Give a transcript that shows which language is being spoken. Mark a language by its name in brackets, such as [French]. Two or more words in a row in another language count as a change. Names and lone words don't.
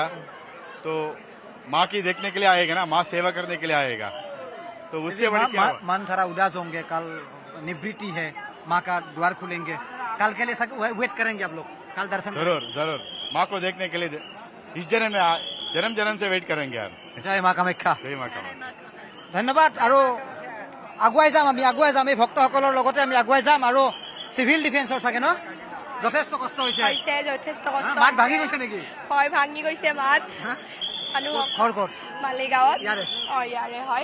[Hindi] तो माँ की देखने के लिए आएगा ना, माँ सेवा करने के लिए आएगा। तो उससे बड़ी क्या बात? मन थोड़ा उदास होंगे, कल निवृत्ति है, माँ का द्वार खुलेंगे, कल के लिए वेट करेंगे आप लोग, कल दर्शन जरूर जरूर माँ को देखने के लिए इस जन्म में जन्म जन्म से वेट करेंगे यार। [Assamese] জয় মা কামাখ্যা। [Hindi] जय माँ का। [Assamese] ধন্যবাদ। আৰু আগুৱাই যাম, এই ভক্তসকলৰ লগতে আমি আগুৱাই যাম। আৰু চিভিল ডিফেন্সৰ চাগে ন যথেষ্ট কষ্ট হৈছে, হৈছে যথেষ্ট কষ্ট মাত ভাঙি গৈছে নেকি? হয় ভাঙি গৈছে মাত হা? মানুহ ঘৰ ক'ত? মালিগাঁৱত ইয়াৰে। ইয়াৰে হয়